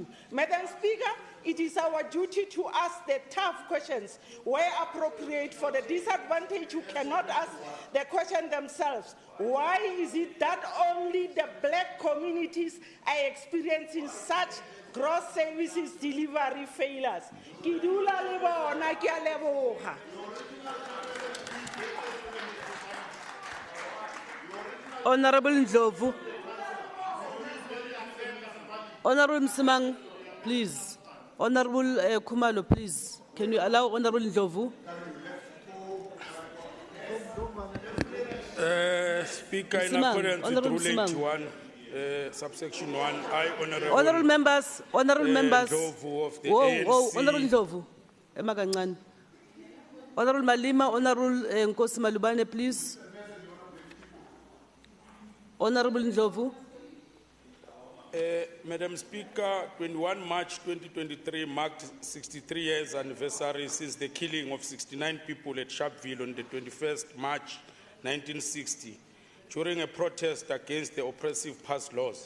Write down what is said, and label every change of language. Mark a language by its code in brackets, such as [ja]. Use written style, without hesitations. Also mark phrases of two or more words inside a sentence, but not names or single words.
[en] Madam Speaker, it is our duty to ask the tough questions where appropriate for the disadvantaged who cannot ask the question themselves. Why is it that only the black communities are experiencing such gross services delivery failures? [tn] Kidula lebona ke a leboga. [en] Honorable Ndlovu. Honorable Msimang, please. Honorable Khumalo, please. Can you allow Honorable Ndlovu? Speaker, in Msimang, accordance with Honorable Rule Msimang. 81, subsection 1, I, Honorable members, Ndlovu of the ANC. Honorable Ndlovu. [zu] Ema kancane. [en] Honorable Malima, Honorable Nkosi Malubane, please. Honorable Ndlovu. Madam Speaker, 21 March 2023 marked 63 years anniversary since the killing of 69 people at Sharpeville on the 21st March 1960 during a protest against the oppressive past laws.